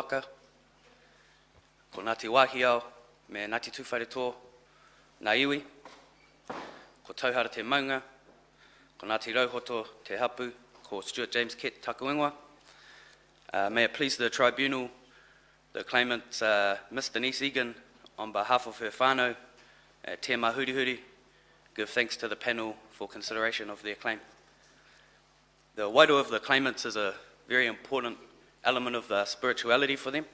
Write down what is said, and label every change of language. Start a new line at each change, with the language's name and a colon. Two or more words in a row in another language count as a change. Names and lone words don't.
Māori: waka, ko Ngāti Wāhiao, me Ngāti Tuwharetō, ngā iwi, ko Tauhara te maunga, ko Ngāti Rauhoto te hapu, ko Stuart James Kett taku ingoa.
English: May it please the Tribunal, the claimant Miss Denise Egan, on behalf of her whānau, Te Mahurihuri, give thanks to the panel for consideration of their claim. The wairua of the claimants is a very important element of the spirituality for them.